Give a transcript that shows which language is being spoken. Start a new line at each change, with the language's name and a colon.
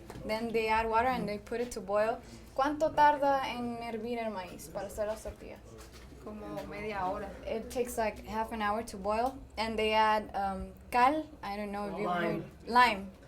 English: Then they add water and they put it to boil.
Spanish: ¿Cuánto tarda en hervir el maíz para hacer las tortillas? Como media hora.
English: It takes like half an hour to boil, and they add cal. I don't know if you've heard lime.